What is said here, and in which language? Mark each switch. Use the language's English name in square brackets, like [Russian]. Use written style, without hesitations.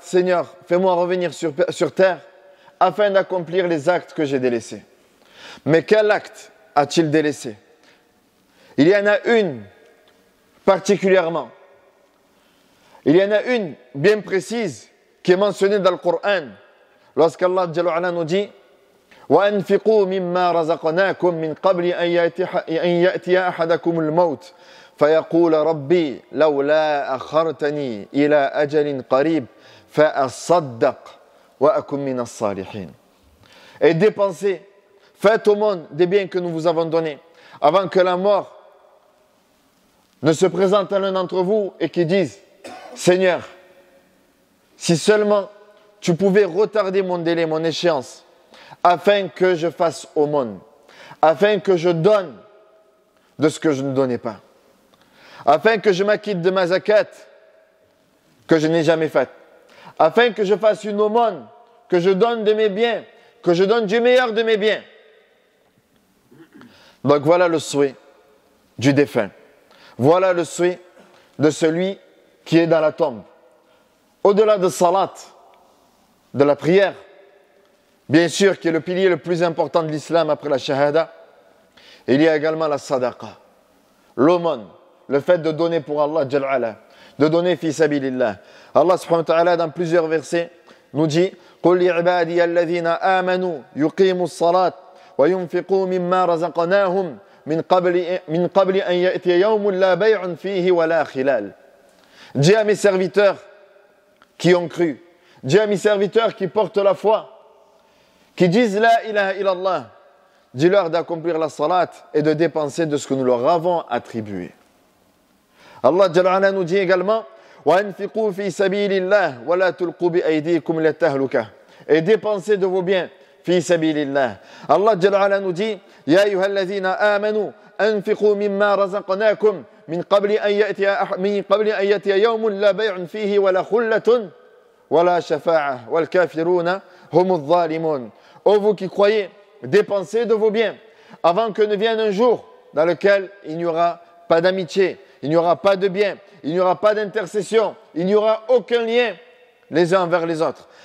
[French] Seigneur, fais-moi revenir sur terre afin d'accomplir les actes que j'ai délaissés. Mais quel acte a-t-il délaissé? Il y en a une particulièrement. Il y en a une bien précise qui est mentionnée dans le Coran. Lorsqu'Allah Jalla wa nous dit [Arabic] وَأَنْفِقُوا مِمَّا رَزَقْنَاكُمْ مِنْ قَبْلِ أَنْ يَأْتِيَ أَحَدَكُمُ الْمَوْتِ فَيَقُولَ رَبِّي لَوْلَا أَخَّرْتَنِي إِلَى أَجَلٍ قَرِيبٍ فَأَصَّدَّقْ وَأَكُنْ مِنَ الصَّالِحِينَ. [French] Et dépensez, faites au monde des biens que nous vous avons donnés, avant que la mort ne se présente à l'un d'entre vous et qui dise Seigneur, si seulement tu pouvais retarder mon délai, mon échéance, afin que je fasse aumône, afin que je donne de ce que je ne donnais pas, afin que je m'acquitte de ma zakat que je n'ai jamais faite, afin que je fasse une aumône, que je donne de mes biens, que je donne du meilleur de mes biens. Donc voilà le souhait du défunt. Voilà le souhait de celui qui est dans la tombe. Au-delà de salat, de la prière, bien sûr, qui est le pilier le plus important de l'islam après la shahada, il y a également la sadaqa, l'aumône, le fait de donner pour Allah, de donner fi sabilillah. [Arabic] Allah subhanahu wa ta'ala, [French] dans plusieurs versets, nous dit [Arabic] قُلْ لِعِبَادِيَ الَّذِينَ آمَنُوا يُقِيمُوا الصَّلَاةَ وَيُنْفِقُوا مِمَّا رَزَقْنَاهُمْ من قبل أن يأتي يوم لا بيع فيه ولا خلال. [French] Dis à mes serviteurs qui ont cru, dis à mes serviteurs qui portent la foi, qui disent la ilaha illallah, dis-leur d'accomplir la salat et de dépenser de ce que nous leur avons attribué. [Arabic] Allah Jalla wa ala [French] nous dit également [Arabic] وَأَنْفِقُوا فِي سَبِيلِ اللَّهِ وَلَا تُلْقُوا بِأَيْدِيكُمْ إِلَى التَّهْلُكَةِ. [French] Et dépensez de vos biens [Arabic] في سبيل الله. Allah Jalla wa ala [French] nous dit [Arabic] يا أيها الذين آمنوا أنفقوا مما رزقناكم من قبل أن يأتي يوم لا بيع فيه ولا خلة ولا شفاعة والكافرون هم الظالمون. [French] Ô vous qui croyez, dépensez de vos biens avant que ne vienne un jour dans lequel il n'y aura pas d'amitié, il n'y aura pas de bien, il n'y aura pas d'intercession, il n'y aura aucun lien les uns envers les autres.